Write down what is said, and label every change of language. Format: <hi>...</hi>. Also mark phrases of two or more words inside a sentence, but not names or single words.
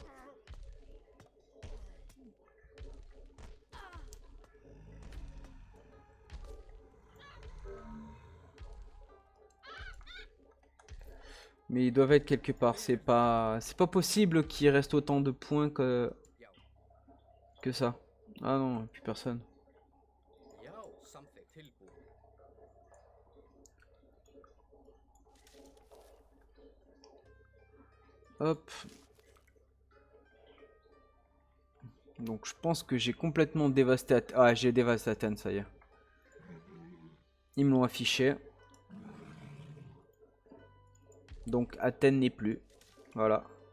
<fr>Mais ils doivent être quelque part. C'est pas possible qu'il reste autant de points que ça. Ah non, plus personne.</fr> <is>Já, samþykkt. Tilbúið.</is> <fr>Hop. Donc je pense que j'ai complètement dévasté Ah, j'ai dévasté Athènes, ça y est. Ils me l'ont affiché. Donc Athènes n'est plus. Voilà.</fr>